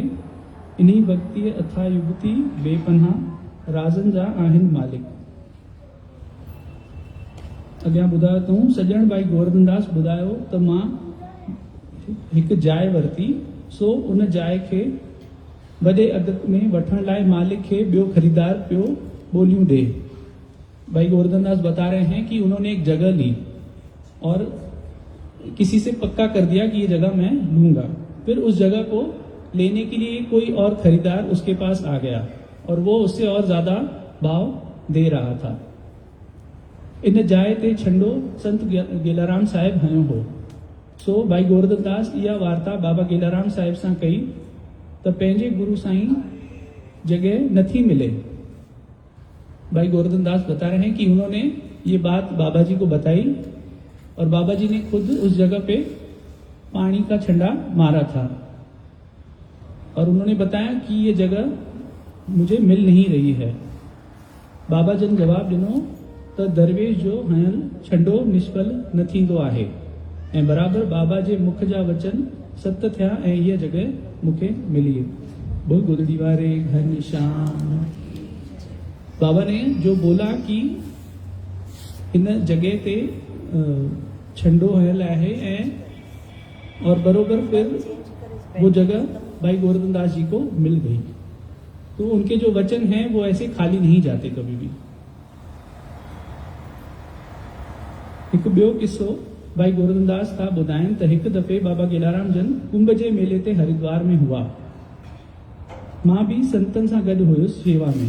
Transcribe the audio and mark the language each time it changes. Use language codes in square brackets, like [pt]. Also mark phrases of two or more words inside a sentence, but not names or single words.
[sd] इन्ही भक्तीअ अथा युगती बेपनाह राज़नि जा आहिनि मालिक। अॻियां ॿुधायो अथऊं सॼण भाई गोवर्धन दास ॿुधायो त मां हिकु जाइ वरिती, सो उन जाइ खे वॾे अघ में वठण लाइ मालिक खे ॿियो खरीदार पियो ॿोलियूं ॾे। [hi] भाई गोवर्धन दास बता रहे हैं कि उन्होंने एक जगह ली और किसी से पक्का कर दिया कि ये जगह मैं लूंगा। फिर उस जगह को लेने के लिए कोई और खरीदार उसके पास आ गया और वो उससे और ज्यादा भाव दे रहा था। [sd] इन जाइ ते छंडो संत गेलाराम साहिब हयो हो। सो भाई गोवर्धन दास इहा वार्ता बाबा गेलाराम साहिब सां कई त पंहिंजे गुरु साईं जगह नथी मिले। [hi] भाई गोवर्धन दास बता रहे हैं कि उन्होंने ये बात बाबा जी को बताई और बाबा जी ने खुद उस जगह पे पानी का छंडा मारा था और उन्होंने बताया कि ये जगह मुझे मिल नहीं रही है। [sd] बाबा जन जवाब ॾिनो त दरवेश जो हयल छंडो निष्फल न थींदो आहे ऐं बराबर बाबा जे मुख जा वचन सत थिया ऐं हीअ जगह मूंखे मिली। बोल गुदड़ी वारे घर निशान। [hi] बाबा ने जो बोला कि [sd] इन जगह ते छंडो हयल आहे ऐं [hi] और बरोबर फिर वो जगह भाई गोवर्धन दास जी को मिल गई। तो उनके जो वचन हैं वो ऐसे खाली नहीं जाते कभी भी। [sd] हिकु ॿियो किस्सो भाई गोवर्धन दास था ॿुधाइनि त हिकु दफ़े बाबा गेलाराम जन कुंभ जे मेले ते हरिद्वार में हुआ। मां भी संतनि सां गॾु हुयुसि शेवा में।